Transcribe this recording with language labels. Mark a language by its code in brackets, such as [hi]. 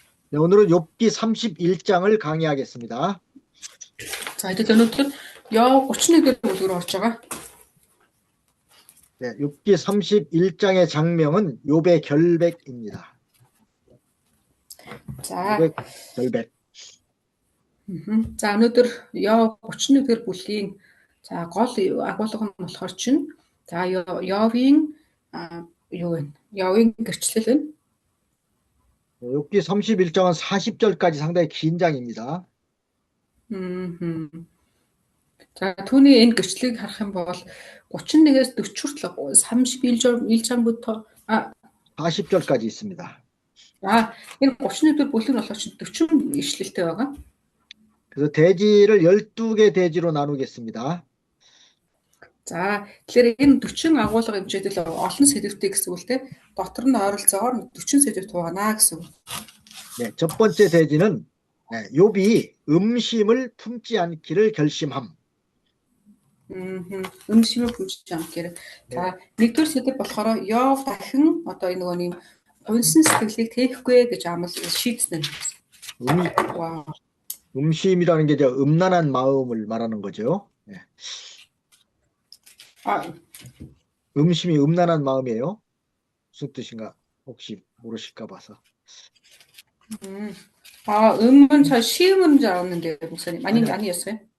[ko] 네, 오늘은 욥기 31장을 강의하겠습니다. 자, 이제 [mn] өнөөдөр Йов 31-р бүлгээр орж байгаа. [ko] 네, 욥기 31장의 장명은 욥의 결백입니다. [mn] За. [ko] 욥의 결백. [mn] За, өнөөдөр Йов 31-р бүлгийн гол агуулга нь болохоор чинь Йовийн юу вэ? Йовийн гэрчлэл байна. [ko] 욥기 31장은 40절까지 상당히 긴 장입니다. [mn] За, түүний энэ гэрчлэлийг харах юм бол 31-ээс 40 хүртэл [ko] 31장부터 40절까지 있습니다. 자, [mn] энэ 31-р бүлэг нь болохоор 40 ишлэлтэй байгаа. [ko] 그래서 대지를 12개 대지로 나누겠습니다. [mn] За, тэгэхээр энэ 40 агуулга хэмжээдэл олон сэдвтэй гэсэн үг л дээ. Дотор нь ойролцоогоор 40 сэдвт хуваана гэсэн үг. [ko] 네, 첫 번째 대지는 욥이 음심을 품지 않기를 결심함. 음심을 품지 않기를. За, нэгдүгээр сэдв болохоор Йов дахин одоо энэ нөгөө нэг гонсон сэтгэлийг тээхгүй гэж амлал шийдсэн юм. 음심이라는 게 이제 음란한 마음을 말하는 거죠. 네. 음심이 음란한 마음이에요. 무슨 뜻인가 혹시 모르실까 봐서. 음은 잘 시음인 줄 알았는데 목사님 아니었어요?